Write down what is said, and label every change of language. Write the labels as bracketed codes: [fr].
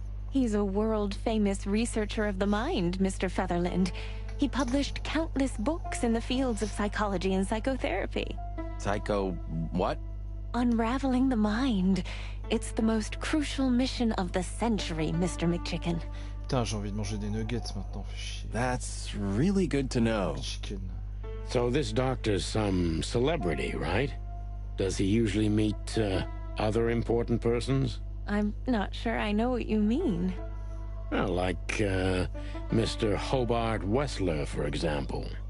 [en] He's a world-famous researcher of the mind, Mr. Featherland. He published countless books in the fields of psychology and psychotherapy. Psycho... what? Unraveling the mind. It's the most crucial mission of the century, Mr. McChicken. [fr] Putain, j'ai envie de manger des nuggets maintenant, fais chier. [en] That's really good to know. Chicken. So this doctor's some celebrity, right? Does he usually meet other important persons? I'm not sure I know what you mean. Well, like Mr. Hobart Wessler, for example.